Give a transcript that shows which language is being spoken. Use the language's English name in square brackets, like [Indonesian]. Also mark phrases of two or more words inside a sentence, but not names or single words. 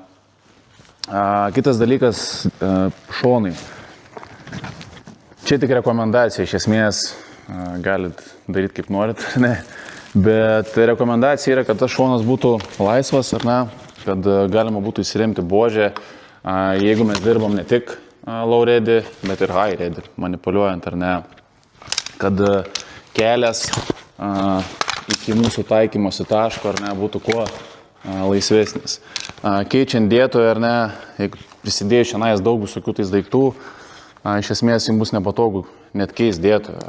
[Lithuanian] Kitas dalykas šonai. Čia tik rekomendacija, iš esmės galit daryti kaip norit, ar ne, bet rekomendacija yra, kad tas šonas būtų laisvas, ar ne, kad galima būtų įsiremti buožę, jeigu mes dirbam ne tik [English] low ready, [Lithuanian] bet ir [English] high ready, [Lithuanian] manipuliuojant ar ne, kad kelias iki mūsų taikymosi taško ar ne, būtų kuo laisvesnis. Keičiant dėtoją ar ne, jeigu prisidėjus šiandien daug visokių tais daiktų, iš esmės jums bus nepatogu net keisti dėtoją.